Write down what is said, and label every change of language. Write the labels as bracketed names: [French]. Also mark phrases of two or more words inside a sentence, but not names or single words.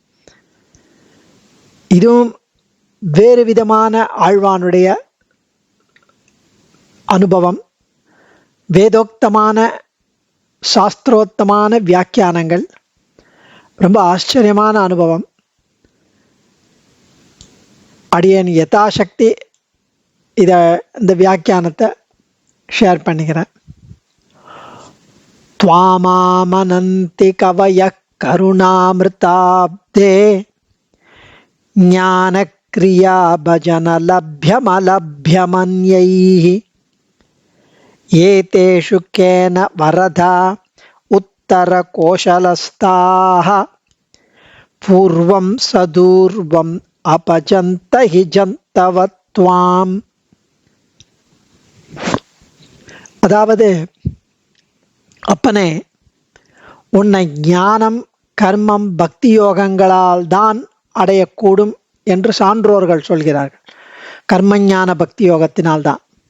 [Tamil] இதுவும் வேறு விதமான ஆழ்வானுடைய அனுபவம், வேதோக்தமான சாஸ்திரோத்தமான வியாக்கியானங்கள், ரொம்ப ஆச்சரியமான அனுபவம். அடியேன் யதாசக்தி இந்த வியாக்கியானத்தை ஷேர் பண்ணிக்கிறேன். [Sanskrit] त्वामामनन्ति कवयः करुणामृताब्धे ज्ञानक्रिया भजनलभ्यमलभ्यमन्यैः एतेषु केन वरदा उत्तरकोशलस्ताः पूर्वं सदूर्वम् अपजन्त हि जन्तव त्वाम्. [Tamil] அதாவது, அப்பனே, உன்னை ஞானம், கர்மம், பக்தி யோகங்களால் தான் அடையக்கூடும் என்று சான்றோர்கள் சொல்கிறார்கள். கர்மஞான பக்தி யோகத்தினால்தான்.